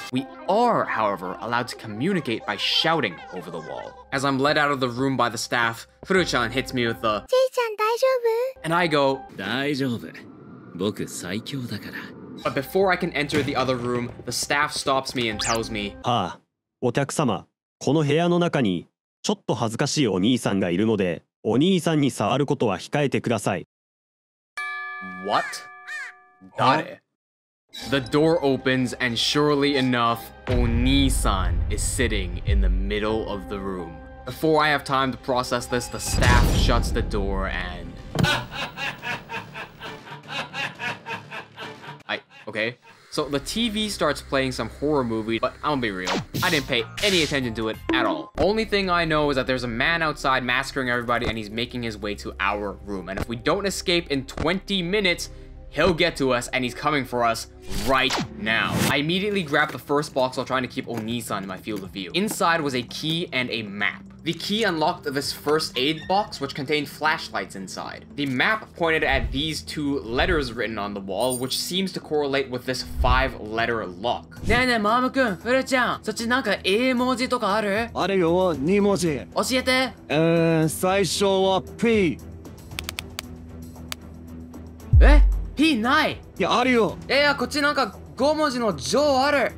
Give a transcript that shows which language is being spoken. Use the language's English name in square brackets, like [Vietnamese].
[English] We are, however, allowed to communicate by shouting over the wall. As I'm led out of the room by the staff, Furu-chan hits me with the [Japanese] ちいちゃん大丈夫? [English] and I go, [Japanese] 大丈夫。僕最強だから。 [English] But before I can enter the other room, the staff stops me and tells me, [Japanese] ああ、お客様、この部屋の中にちょっと恥ずかしいお兄さんがいるので、お兄さんに触ることは控えてください。 [English] What? Got it. The door opens and surely enough, Oni-san is sitting in the middle of the room. Before I have time to process this, the staff shuts the door and... Okay. So the TV starts playing some horror movie, but I'm gonna be real, I didn't pay any attention to it at all. Only thing I know is that there's a man outside massacring everybody and he's making his way to our room. And if we don't escape in 20 minutes, he'll get to us and he's coming for us right now. I immediately grabbed the first box while trying to keep Oni-san in my field of view. Inside was a key and a map. The key unlocked this first aid box, which contained flashlights inside. The map pointed at these 2 letters written on the wall, which seems to correlate with this 5-letter lock. [Japanese] ねえねえ、マームくん、フルちゃん、そっちなんか英文字とかある？あるよ、2文字。教えて。最初は P。え？P ない。いや、あるよ。いや、こっちなんか5文字のジョーある。